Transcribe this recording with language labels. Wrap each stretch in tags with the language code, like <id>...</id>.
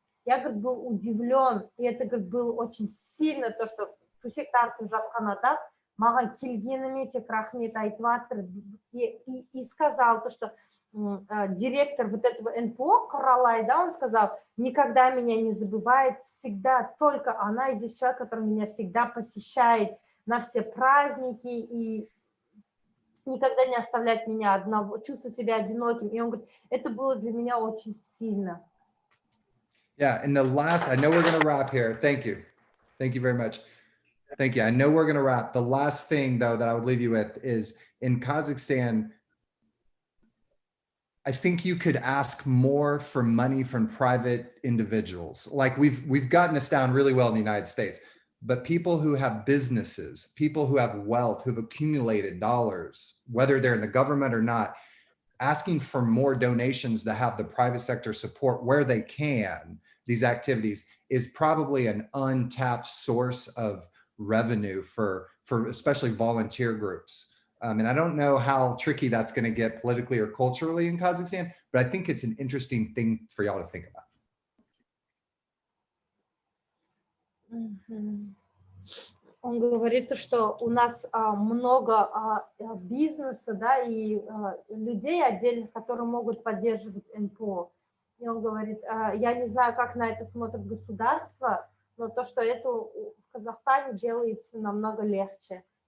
<ru>Я, говорит, был удивлен, и это, говорит, было очень сильно, то, что</ru> <kk>Тусек Тарту Жатхан Адам маған келгеніме тек рахмет айтып жатыр</kk> <ru>и сказал то, что директор вот этого НПО Коралай, да, он сказал, никогда меня не забывает, всегда только она и здесь человек, который меня всегда посещает на все праздники и никогда не оставляет меня одного, чувствовать себя одиноким. И он говорит, это было для меня очень сильно.</ru> <en>Yeah, and the last, I know we're going to wrap here. Thank you. Thank you very much. Thank you. I know we're going to wrap. The last thing, though, that I would leave you with is in Kazakhstan, I think you could ask more for money from private individuals. Like we've gotten this down really well in the United States, but people who have businesses, people who have wealth, who've accumulated dollars, whether they're in the government or not, asking for more donations to have the private sector support where they can these activities is probably an untapped source of revenue for especially volunteer groups. And I don't know how tricky that's going to get politically or culturally in Kazakhstan, but I think it's an interesting thing for y'all to think about.</en> <ru>Он говорит, что у нас много бизнеса, да, и людей отдельных, которые могут поддерживать НПО. И он говорит, я не знаю, как на это смотрит государство, но то, что это в Казахстане делается намного легче.</ru>